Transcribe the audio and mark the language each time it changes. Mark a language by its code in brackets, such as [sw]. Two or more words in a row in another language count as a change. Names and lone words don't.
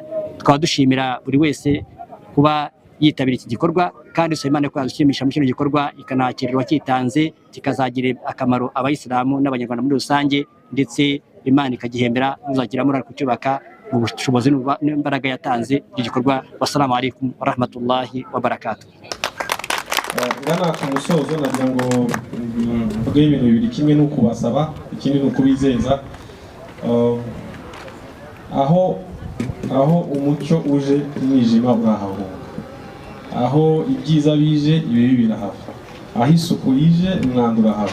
[rw] Tukaba dushimira buri wese kuba yitabira iki gikorwa, kandi dusaba Imana ko yazushimisha muri kino gikorwa, ikanakirirwa cyitanze, kikazagira akamaro abayisilamu n'abanyarwanda muri rusange, ndetse Imana ikagihembera uzagira muri kucyubaka mu bushobozi n'imbaraga yatanze igikorwa. [ar] والسلام عليكم ورحمة الله وبركاته. [rw] Ngana ku musozo nagira ngo mvuge ibintu bibiri. Kimwe ni ukubasaba, ikindi ni ukubizeza. Aho umucyo uje umwijima urahahunga, aho ibyiza bije ibibi birahava, aho isuku yije umwanda urahava.